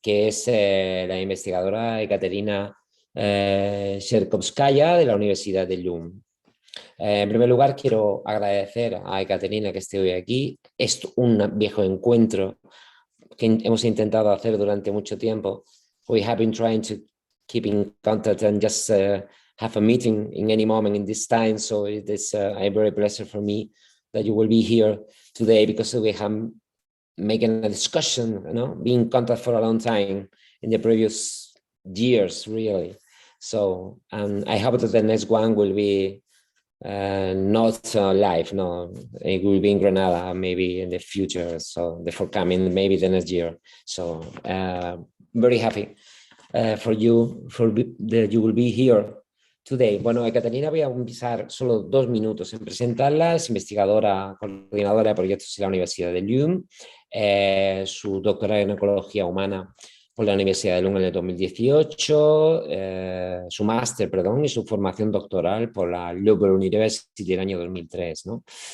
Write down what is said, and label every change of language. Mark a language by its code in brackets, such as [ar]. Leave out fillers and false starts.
[es] Que es la investigadora Ekaterina Sherkovskaya de la Universidad de Lund. En primer lugar, quiero agradecer a Ekaterina que esté hoy aquí. Es un viejo encuentro que hemos intentado hacer durante mucho tiempo. [en] We have been trying to keep in contact and just have a meeting in any moment in this time. So it is a very pleasure for me that you will be here today, because we have making a discussion, being in contact for a long time in the previous years, really. So I hope that the next one will be not live. No, it will be in Granada maybe in the future, so the forthcoming, maybe the next year. So very happy for you, that you will be here today. [es] Bueno, Ekaterina, voy a empezar solo 2 minutos en presentarla. Es investigadora, coordinadora de proyectos en la Universidad de Lund, su doctorado en ecología humana por la Universidad de Lund en el 2018, su máster, perdón, y su formación doctoral por la Rebound University en el año 2003, ¿no?